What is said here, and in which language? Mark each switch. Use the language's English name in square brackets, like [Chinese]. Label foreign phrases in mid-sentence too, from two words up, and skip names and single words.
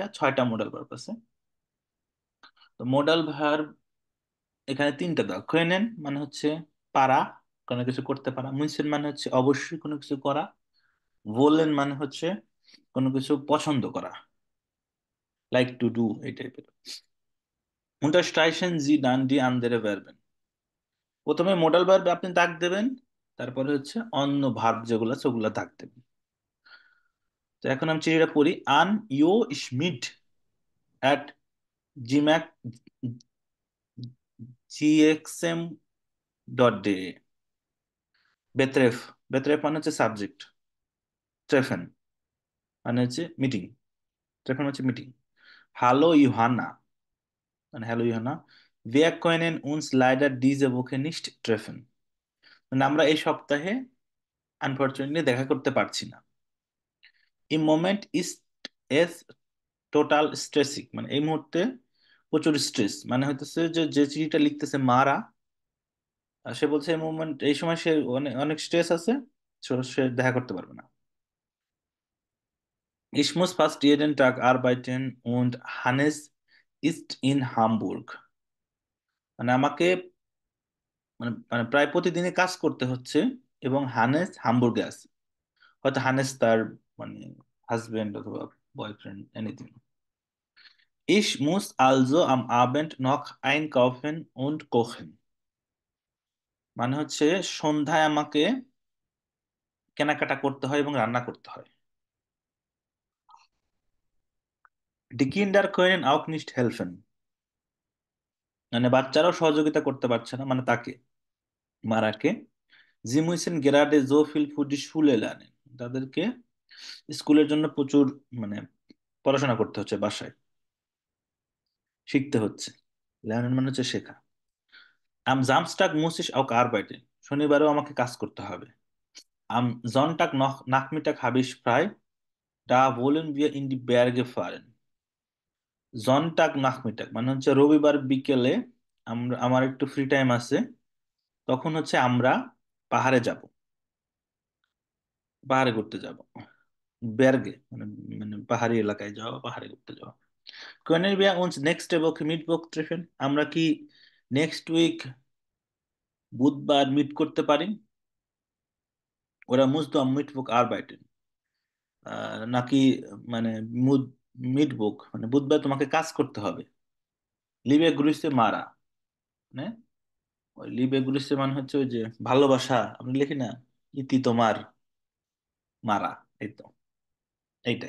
[Bangla] 6টা [English] modal verb [Bangla] আছে। তো [English] modal verb [Bangla] এখানে তিনটা দাও। কোহেনেন মানে হচ্ছে পারা, কোনো কিছু করতে পারা। মুইসেন মানে হচ্ছে অবশ্যই কোনো কিছু করা। ভোলেন মানে হচ্ছে কোনো কিছু পছন্দ করা, [English] like to do, [Bangla] এই টাইপের। [German] unterstreichen Sie dann die andere Verben। [Bangla] প্রথমে মোডাল ভার্বে আপনি দাগ দেবেন, তারপরে হচ্ছে অন্য ভার্ব যেগুলো আছে ওগুলো দাগ দেবেন। তো এখন আমি চিঠিটা পড়ি। আন ইউ schmidt at gmac gxm.de। বেত্রেফ, বেত্রেফ মানে হচ্ছে সাবজেক্ট, ট্রেফেন মানে হচ্ছে মিটিং, ট্রেফেন হচ্ছে মিটিং। হ্যালো ইউহানা, মানে হ্যালো ইউহানা, [German] wir können uns leider diese Woche nicht treffen। [Bangla] মানে আমরা এই সপ্তাহে আনফরচুনেটলি দেখা করতে পারছি না। [German] im Moment ist es total stressig, [Bangla] মানে এই মুহূর্তে প্রচুর স্ট্রেস, মানে হইতেছে যে যে চিঠিটা লিখতেছে মারা, আর সে বলছে এই মুভমেন্ট এই সময় সে অনেক অনেক স্ট্রেস আছে, সে দেখা করতে পারবে না। [German] Ich muss fast jeden Tag arbeiten und Hannes ist in Hamburg। [Bangla] মানে আমাকে মানে মানে প্রায় প্রতিদিনই কাজ করতে হচ্ছে, এবং হানেস হামবুর্গে আছে। হয়তো হানেস তার মানে হাজবেন্ড অথবা বয়ফ্রেন্ড, এনিথিং। [German] Ich muss also am Abend noch einkaufen und kochen। [Bangla] মানে হচ্ছে সন্ধ্যায় আমাকে কেনাকাটা করতে হয় এবং রান্না করতে হয়। [German] Die Kinder können auch nicht helfen। [Bangla] মানে বাচ্চারাও সহযোগিতা করতে পারছে না, মানে তাকে, মারাকে। [German] Sie müssen gerade so viel für die Schule lernen। [Bangla] তাদেরকে স্কুলের জন্য প্রচুর মানে পড়াশোনা করতে হচ্ছে, বাসায় শিখতে হচ্ছে। lernen মানে হচ্ছে শেখা। [German] Am Samstag muss ich auch arbeiten। [Bangla] শনিবারেও আমাকে কাজ করতে হবে। [German] Am Sonntag noch Nachmittag habe ich frei। Da wollen wir in die Berge fahren। Sonntag Nachmittag [Bangla] মানে হচ্ছে রবিবার বিকেলে আমার একটু [English] free time [Bangla] আছে, তখন হচ্ছে আমরা পাহাড়ে যাব, পাহাড়ে ঘুরতে যাব। বেরগে মানে মানে পাহাড়ি এলাকায় যাওয়া, পাহাড়ে ঘুরতে যাওয়া। [German] Können wir uns nächste Woche Mittwoch treffen? [Bangla] আমরা কি [English] next week [Bangla] বুধবার মিট করতে পারি? ওরা [German] musst Mittwoch arbeiten, [Bangla] নাকি মানে [German] musst Mittwoch [Bangla] মানে বুধবার তোমাকে কাজ করতে হবে। [German] Liebe Grüße [Bangla] মারা, মানে ওই [German] Liebe Grüße [Bangla] মানে হচ্ছে ওই যে ভালোবাসা, আমরা লিখি না ইতি তোমার মারা, এই তো, এইটাই।